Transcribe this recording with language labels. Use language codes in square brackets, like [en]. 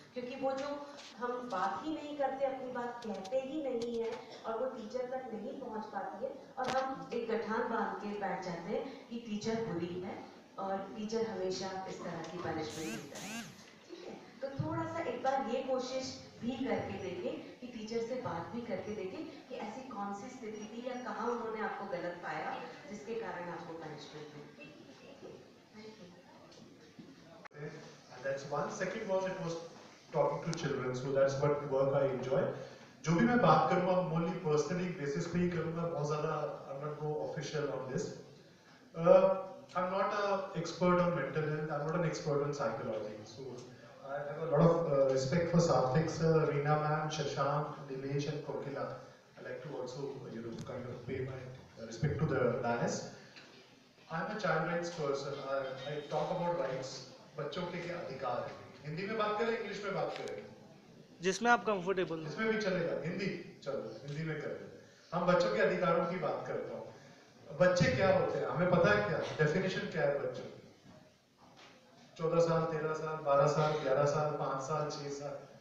[hi] क्योंकि वो जो हम बात ही नहीं करते, अपनी बात कहते ही नहीं है और वो टीचर तक नहीं पहुंच पाती है, और हम एक गठान बांध के बैठ जाते हैं कि टीचर बुरी है और टीचर हमेशा इस तरह की पनिशमेंट देता है। ठीक है, तो थोड़ा सा एक बार ये कोशिश भी करके देखें कि टीचर से बात भी करके देखें कि ऐसी कौन सी स्थिति थी या कहाँ उन्होंने आपको गलत पाया जिसके कारण आपको punishment milli. [en] And that's one. Second was it was talking to children, so that's what work I enjoy. [hi] जो भी मैं बात करूँगा मोनली पर्सनली बेसिस पे ही करूँगा, बहुत ज़्यादा [en] I'm not go official on this. I'm not an expert on mental health. I'm not an expert on psychology. So I have a lot of respect for Sarthik sir, Reena ma'am, Shashank, Nilesh, and Kokila. I like to also kind of pay my respect to the dais. I'm a child rights person. I talk about rights. [hi] बच्चों के क्या अधिकार है? हिंदी में बात करें, English में बात करें? जिसमें आप कंफर्टेबल हो। जिसमें भी चलेगा। हिंदी चलो, हिंदी में करें। हम बच्चों के अधिकारों की बात करता हूँ। बच्चे क्या होते हैं? हमें पता है क्या? डेफिनेशन क्या है बच्चों की? 14 साल, 13 साल, 12 साल, 11 साल, 5 साल, 6 साल।